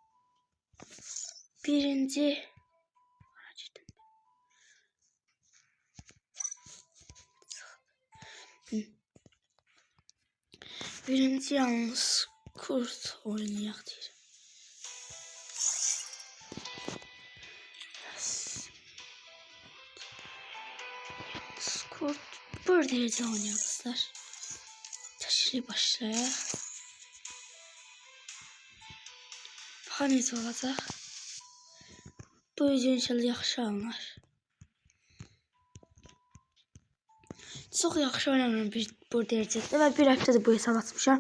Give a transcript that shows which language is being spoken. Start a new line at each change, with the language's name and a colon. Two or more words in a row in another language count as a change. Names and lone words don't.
Azerbaijani: Birinci yalnız kurt oynayaq deyir.
Turkish: Kurt bir derece oynuyor dostlar.
Azerbaijani: Təşkili başlayaq. Baxın necə olacaq. Bu video inşallah yaxşı alınır. Çox yaxşı oynamıram bu derecədə və bir həftədir bu hesab açmışam.